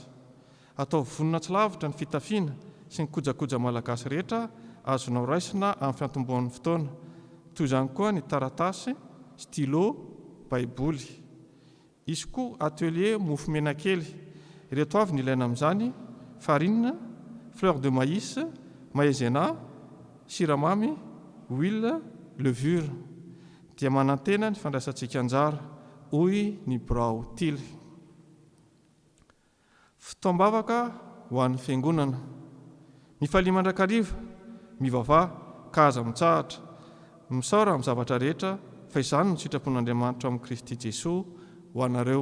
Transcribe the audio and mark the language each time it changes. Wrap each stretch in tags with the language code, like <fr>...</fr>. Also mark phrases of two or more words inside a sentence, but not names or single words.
<mg>Atao vonina tsy lavitra ny fitafiana sy ny kojakoja malagasy rehetra azonao raisina amin'ny fiantomboan'ny fotoana, toy izany koa ny taratasy, stylo, baiboly. Isy koa atelier mofo mena kely. Ireto avy ny ilaina amin'izany:</mg> <fr>farine, fleur de maïs, maïzena,</fr> <mg>siramamy,</mg> <fr>huile, levure.</fr> <mg>Dia manantena ny fandraisantsika anjara, hoy ny Brao Tily. Fitaombavaka ho an'ny fiangonana. Mifalia mandrakariva, mivavah, ka aza mitsahatra, misaora amin'ny zavatra rehetra, fa izany no sitrapon'Andriamanitra amin'ny Kristy Jesosy ho anareo.</mg>